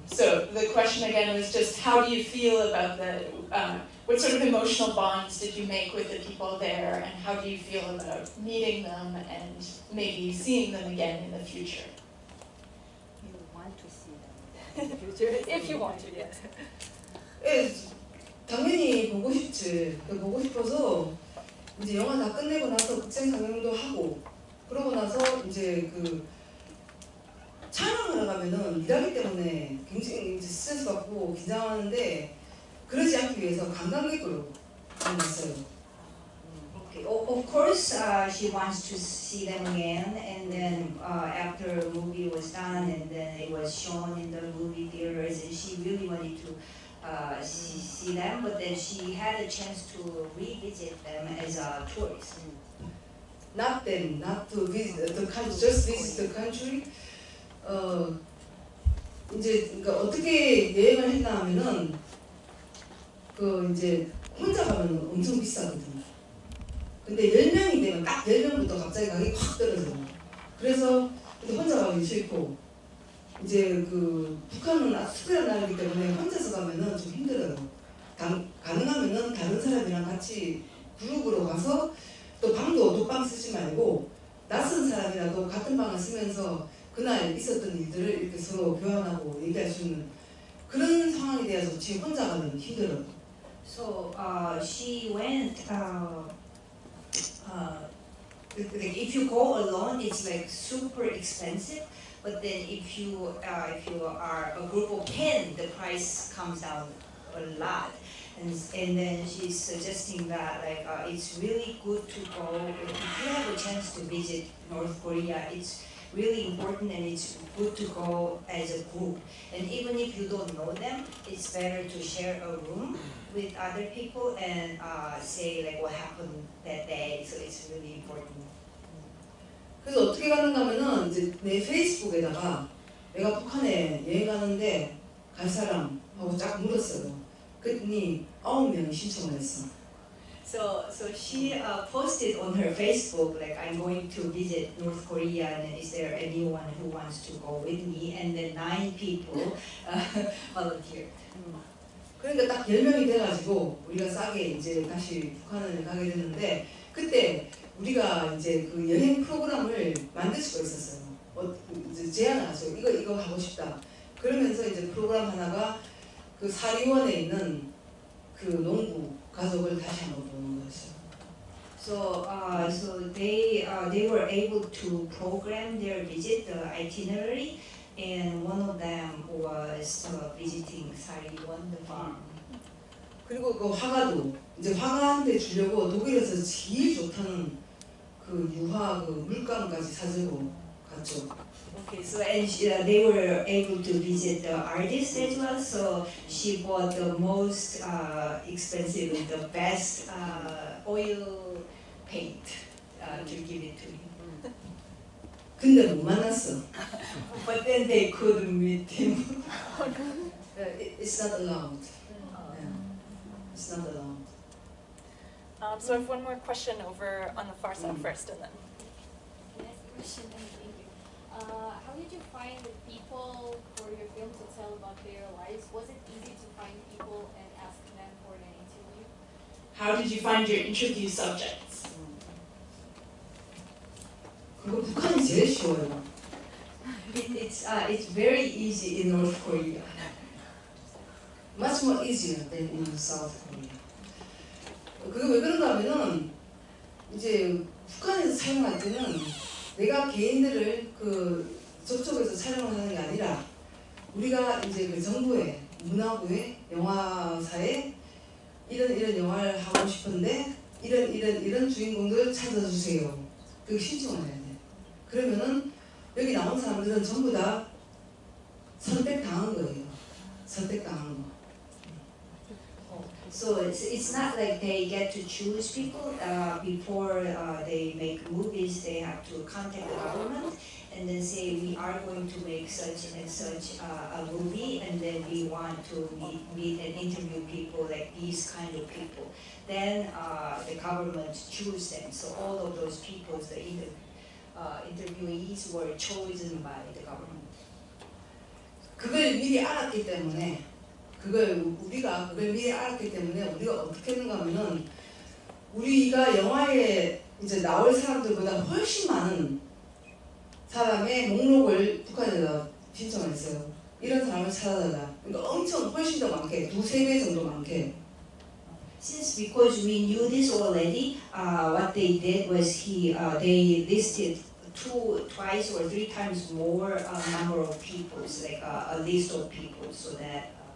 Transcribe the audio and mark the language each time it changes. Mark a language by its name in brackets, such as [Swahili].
[English] So the question again was just how do you feel about what sort of emotional bonds did you make with the people there, and how do you feel about meeting them and maybe seeing them again in the future? You want to see them in the future? If you want to, yes. [Korean] 예, 당연히 보고 싶지. 보고 싶어서 이제 영화 다 끝내고 나서 극장 상영도 하고 그러고 나서 이제 촬영을 하면은 일하기 때문에 굉장히 이제 스트레스 받고 긴장하는데 그러지 않기 위해서 관광객으로 만났어요. [English] Okay. Of course, she wants to see them again, and then after the movie was done, and then it was shown in the movie theaters, and she really wanted to see them, but then she had a chance to revisit them as a tourist. Not them, not to visit the country, just visit the country. [Korean] 이제 그러니까 어떻게 여행을 했나 하면은 이제 혼자 가면 엄청 비싸거든요. 근데 10명이 되면 딱 10명부터 갑자기 가격이 확 떨어져요. 그래서 근데 혼자 가기 싫고 이제 북한은 특별한 나라이기 때문에 혼자서 가면은 좀 힘들어요. 가능하면은 다른 사람이랑 같이 그룹으로 가서 또 방도 독방 쓰지 말고 낯선 사람이라도 같은 방을 쓰면서 그날 있었던 일들을 이렇게 서로 교환하고 얘기할 수 있는 그런 상황이 돼야 좋지 혼자 가면 힘들어요. [English] So she went. Like if you go alone, it's like super expensive. But then if you are a group of 10, the price comes down a lot. And then she's suggesting that like it's really good to go if you have a chance to visit North Korea. It's really important and it's good to go as a group. And even if you don't know them, it's better to share a room with other people and say like what happened that day. So it's really important. [Korean] 그래서 어떻게 가는가 하면은 이제 내 페이스북에다가 내가 북한에 여행 가는데 갈 사람하고 쫙 물었어요. 그랬더니 9명이 신청을 했어. [English] So she posted on her Facebook like I'm going to visit North Korea and is there anyone who wants to go with me? And then 9 people volunteered. [Korean] 그러니까 딱 10명이 돼가지고 우리가 싸게 이제 다시 북한을 가게 됐는데 그때 우리가 이제 여행 프로그램을 만들 수가 있었어요. 이제 제안을 하죠. 이거 하고 싶다. 그러면서 이제 프로그램 하나가 사리원에 있는 농부 가족을 다시 한번 보는 거였어요. [English] So they were able to program their visit, the itinerary, and one of them was visiting Sariwon, the farm. [Korean] 그리고 화가도 이제 화가한테 주려고 독일에서 제일 좋다는 유화 물감까지 사주고 갔죠. [English] Okay, so and they were able to visit the artist as well. So she bought the most expensive, the best oil paint to give it to him. [Korean] 근데 못 만났어. [English] But then they couldn't meet him. It's not allowed. It's not allowed. So I have one more question over on the far side first, and then. Can I ask a question? Thank you. How did you find the people for your film to tell about their lives? Was it easy to find people and ask them for an interview? How did you find your interview subjects? [Korean] 그거 북한이 제일 쉬워요. [English] It's very easy in North Korea. Much more easier than in South Korea. [Korean] 그게 왜 그런가 하면은 이제 북한에서 촬영할 때는 내가 개인들을 저쪽에서 촬영을 하는 게 아니라 우리가 이제 정부에 문화부에 영화사에 이런 영화를 하고 싶은데 이런 주인공들 찾아주세요. 그 신청을 해야 돼. 그러면은 여기 나온 사람들은 전부 다 선택당한 거예요. 선택당한 거. [English] So it's not like they get to choose people. Before they make movies, they have to contact the government and then say we are going to make such and such a movie, and then we want to meet and interview people like these kind of people. Then the government choose them. So all of those people, the interviewees were chosen by the government. [Korean] 그걸 미리 알았기 때문에 우리가 그걸 미리 알았기 때문에 우리가 어떻게 했는가 하면은 우리가 영화에 이제 나올 사람들보다 훨씬 많은 사람의 목록을 북한에다 신청을 했어요. 이런 사람을 찾아달라. 그러니까 엄청 훨씬 더 많게, 2-3배 정도 많게. [English] Since because we knew this already, what they did was they listed twice or 3 times more number of people, so like a list of people, so that.